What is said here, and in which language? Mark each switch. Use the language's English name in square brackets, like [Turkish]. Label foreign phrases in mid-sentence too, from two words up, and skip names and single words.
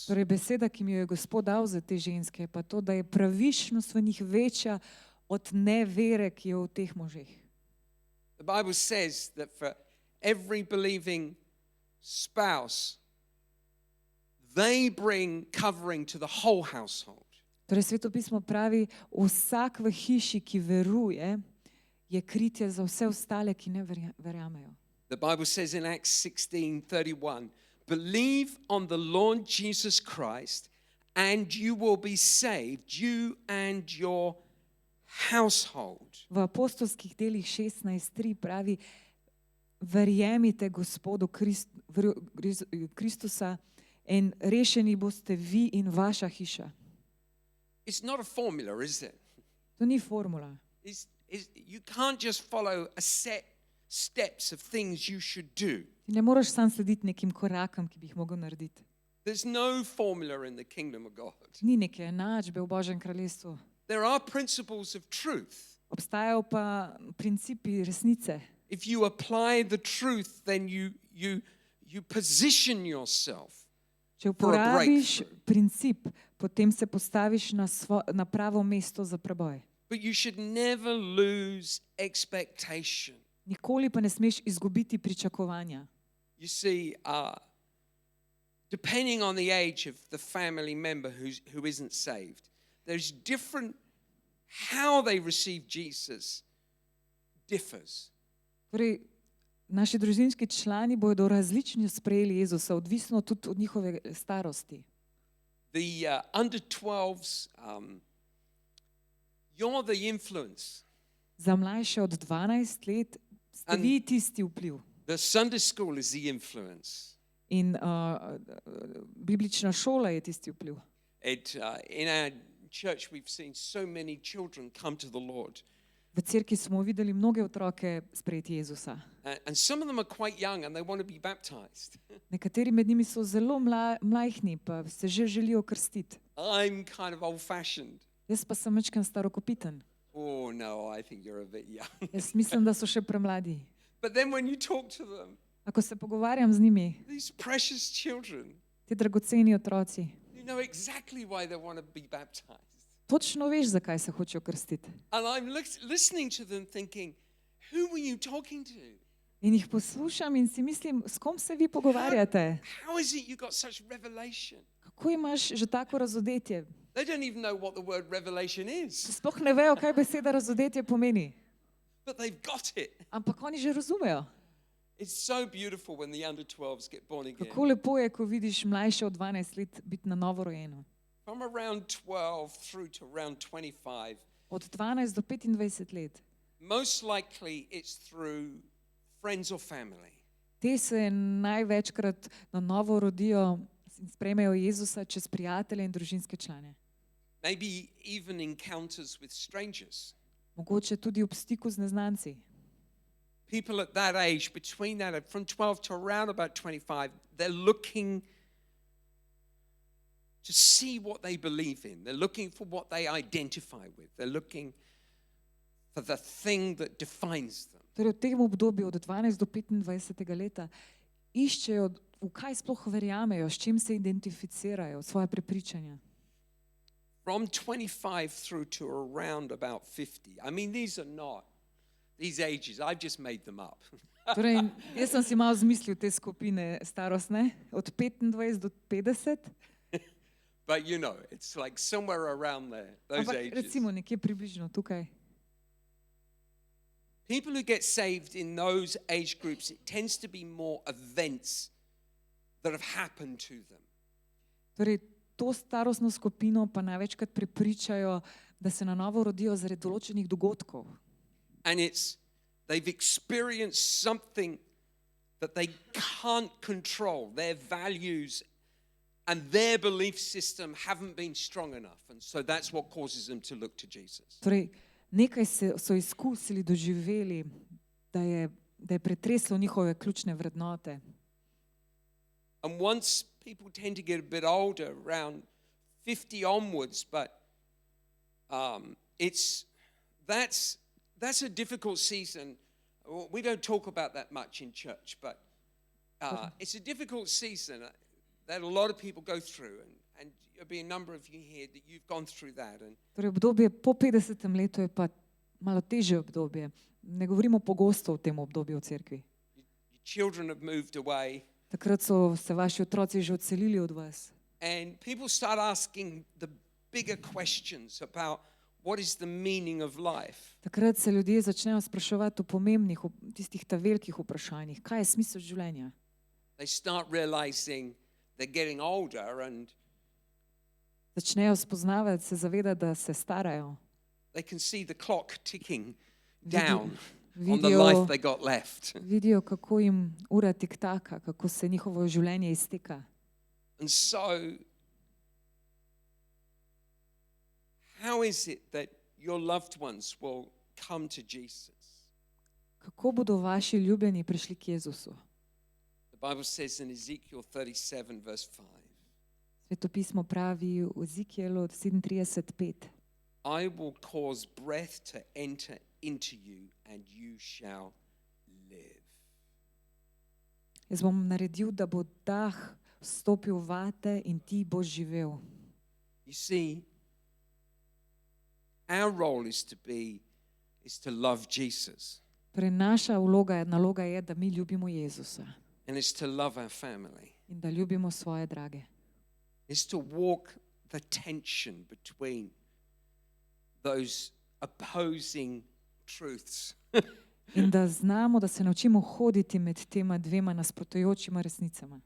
[Slovenian] torej beseda, ki mi jo je Gospod dal za te ženske, je pa to, da je pravičnost v njih večja od nevere, ki je v teh možeh. [English] The Bible says that for every believing spouse, they bring covering to the whole household. [Slovenian] Torej, Sveto pismo pravi, vsak v hiši, ki veruje, je kritje za vse ostale, ki ne verjamejo. [English] The Bible says in Acts 16:31, believe on the Lord Jesus Christ and you will be saved, you and your household. [Slovenian] V apostolskih delih 16:3 pravi: verjemite Gospodu Kristusa in rešeni boste vi in vaša hiša. [English] It's not a formula, is it? [Slovenian] To ni formula. [English] You can't just follow a set steps of things you should do. [Slovenian] Ti ne moreš sam slediti nekim korakom, ki bi jih mogel narediti. [English] There's no formula in the kingdom of God. [Slovenian] Ni neke enačbe v Božjem kraljestvu. [English] There are principles of truth. [Slovenian] Obstajajo pa principi resnice. [English] If you apply the truth, then you position yourself. [Slovenian] Če [English] For a [Slovenian] uporabiš [English] breakthrough. [Slovenian] princip, potem se postaviš na pravo mesto za preboj. [English] But you should never lose expectation. [Slovenian] Nikoli pa ne smeš izgubiti pričakovanja. [English] You see, depending on the age of the family member who isn't saved, there's different, how they receive Jesus differs. [Slovenian] Torej, naši družinski člani bodo različno sprejeli Jezusa, odvisno tudi od njihove starosti. [English] The under 12s, you're the influence. [Slovenian] Za mlajše od 12 let ste vi tisti vpliv. [English] The Sunday school is the influence. [Slovenian] In biblična šola je tisti vpliv. [English] In our church, we've seen so many children come to the Lord. [Slovenian] V cerkvi smo videli mnoge otroke sprejeti Jezusa. [English] And some of them are quite young and they want to be baptized. [Slovenian] Nekateri med njimi so zelo mlajhni, pa se že želijo krstiti. [English] I'm kind of old-fashioned. [Slovenian] Jaz pa sem majčkeno starokopiten. [English] Oh, no, I think you're a bit young. [Slovenian] Jaz mislim, da so še premladi. [English] But then when you talk to them, [Slovenian] Ako se pogovarjam z njimi, [English] these precious children, [Slovenian] ti dragoceni otroci, [English] you know exactly why they want to be baptized. [Slovenian] točno veš, zakaj se hočejo krstiti. [English] And I'm listening to them thinking, who were you talking to? [Slovenian] In jih poslušam in si mislim, s kom se vi pogovarjate? [English] How is it you got such revelation? [Slovenian] Kako imaš že tako razodetje? [English] They don't even know what the word revelation is, [Slovenian] Sploh ne vejo, kaj beseda razodetje pomeni. [English] but they've got it. [Slovenian] Ampak oni že razumejo. [English] It's so beautiful when the under 12s get born again. [Slovenian] Kako lepo je, ko vidiš mlajše od 12 let biti na novo rojeno. [English] From around 12 through to around 25, [Slovenian] Od 12 do 25 let. [English] most likely it's through friends or family. [Slovenian] Te se največkrat na novo rodijo in sprejmejo Jezusa čez prijatelje in družinske člane. [English] Maybe even encounters with strangers. [Slovenian] Mogoče tudi ob stiku z neznanci. [English] People at that age, between that, from 12 to around about 25, they're looking to see what they believe in. They're looking for what they identify with. They're looking for the thing that defines them. [Slovenian] Torej v tem obdobju od 12 do 25 leta iščejo, v kaj sploh verjamejo, s čim se identificirajo, svoje prepričanja. [English] From 25 through to around about 50. I mean, these are not these ages. I've just made them up. [Slovenian] Torej, jaz sem si malo zmislil te skupine starostne, od 25 do 50, [English] But you know, it's like somewhere around there, those [Slovenian] ampak [English] ages. [Slovenian] recimo nekje približno tukaj. [English] People who get saved in those age groups, it tends to be more events that have happened to them. [Slovenian] Torej, to starostno skupino pa največkrat prepričajo, da se na novo rodijo zaradi določenih dogodkov. [English] And they've experienced something that they can't control. Their values and their belief system haven't been strong enough. And so that's what causes them to look to Jesus. [Slovenian] Torej, nekaj so izkusili, doživeli, da je pretreslo njihove ključne vrednote. [English] And once people tend to get a bit older, around 50 onwards, but that's a difficult season. We don't talk about that much in church, but it's a difficult season that a lot of people go through, and there'll be a number of you here that you've gone through that. And [Slovenian] Torej, obdobje po 50. letu je pa malo težje obdobje. Ne govorimo pogosto o tem obdobju v cerkvi. [English] your children have moved away, [Slovenian] Takrat so se vaši otroci že odselili od vas. [English] and people start asking the bigger questions about what is the meaning of life. [Slovenian] Takrat se ljudje začnejo spraševati o pomembnih, o tistih ta velikih vprašanjih. Kaj je smisel življenja? [English] They start realizing they're getting older, and [Slovenian] Začnejo spoznavati, se zavedati, da se starajo. [English] They can see the clock ticking down on the [Slovenian] vidijo- [English] life they got left. [Slovenian] Vidijo, kako jim ura tiktaka, kako se njihovo življenje izteka. [English] And so, how is it that your loved ones will come to Jesus? [Slovenian] Kako bodo vaši ljubljeni prišli k Jezusu? [English] The Bible says in Ezekiel 37, verse 5, [Slovenian] Svetopismo pravi v Ezekijelu 37:5. [English] I will cause breath to enter into you, and you shall live. [Slovenian] Jaz bom naredil, da bo dah vstopil vate in ti boš živel. [English] You see, our role is to love Jesus, [Slovenian] Torej naša naloga je, da mi ljubimo Jezusa [English] and it's to love our family. [Slovenian] in da ljubimo svoje drage. [English] It's to walk the tension between those opposing truths. [Slovenian] In da znamo, da se naučimo hoditi med tema dvema nasprotujočima resnicama.